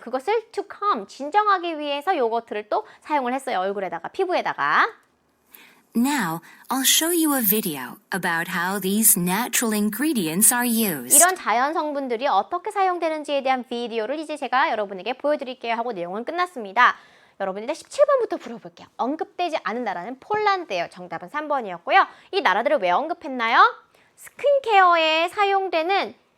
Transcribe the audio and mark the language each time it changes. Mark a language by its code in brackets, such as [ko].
[ko] 그것을 to calm, 진정하기 위해서 요거트를 또 사용을 했어요. 얼굴에다가, 피부에다가. [en] Now, I'll show you a video about how these natural ingredients are used. [ko] 이런 자연 성분들이 어떻게 사용되는지에 대한 비디오를 이제 제가 여러분에게 보여드릴게요 하고 내용은 끝났습니다. 여러분 일단 17번부터 풀어볼게요. 언급되지 않은 나라는 폴란드예요. 정답은 3번이었고요. 이 나라들을 왜 언급했나요? 스킨케어에 사용되는